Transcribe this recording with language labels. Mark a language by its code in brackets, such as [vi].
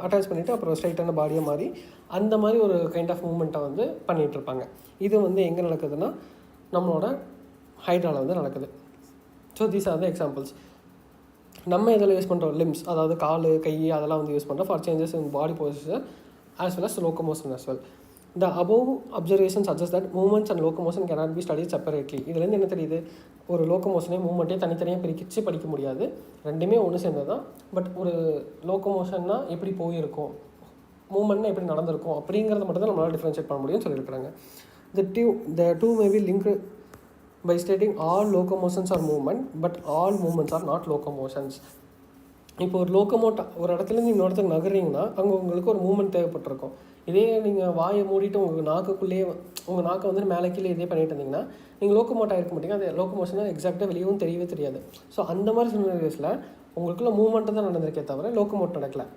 [ta] Attach பண்ணிவிட்டு அப்புறம் ஸ்ட்ரைட்டான பாடியாக மாறி அந்த மாதிரி ஒரு கைண்ட் ஆஃப் மூமெண்ட்டை வந்து பண்ணிகிட்ருப்பாங்க. இது வந்து எங்கே நடக்குதுன்னா நம்மளோட ஹைட்ராவில் வந்து நடக்குது. [en] So these are the examples. [ta] நம்ம இதில் யூஸ் பண்ணுறோம் லிம்ஸ், அதாவது கால், கை, அதெல்லாம் வந்து யூஸ் பண்ணுறோம் for changes in body poster [en] as well as locomotion as well. The above observation suggests that movements and locomotion cannot be studied separately. [ta] இதுலேருந்து என்ன தெரியுது, ஒரு லோக்கோமோஷனே மூவ்மெண்ட்டே தனித்தனியாக பிரித்து படிக்க முடியாது, ரெண்டுமே ஒன்று சேர்ந்தது தான். பட் ஒரு லோக்கோமோஷன்னா எப்படி போயிருக்கும், மூவ்மெண்ட்னா எப்படி நடந்திருக்கும் அப்படிங்கிறத மட்டும் தான் நம்மளால் டிஃப்ரென்ஷியேட் பண்ண முடியும்னு சொல்லியிருக்கிறாங்க. [en] The two may be linked by stating all locomotions are movement, but all movements are not locomotions. [ta] இப்போ ஒரு ஒரு இடத்துலேருந்து இன்னொரு இடத்துக்கு நகர்றீங்கன்னா அங்கே உங்களுக்கு ஒரு மூவ்மெண்ட் தேவைப்பட்டிருக்கும். இதே நீங்கள் வாயை மூடிட்டு உங்கள் நாக்கை வந்து மேலே கீழே இதே பண்ணிட்டு இருந்தீங்கன்னா நீங்கள் லோக்கோமோட் ஆகிருக்க மாட்டீங்க. அது லோக்கோமோஷனாக எக்ஸாக்டாக வெளியவும் தெரியவே தெரியாது. ஸோ அந்த மாதிரி சினாரியோஸில் உங்களுக்குள்ள மூவ்மெண்ட்டு தான் நடந்திருக்கே தவிர லோக்கோமோட் நடக்கலை.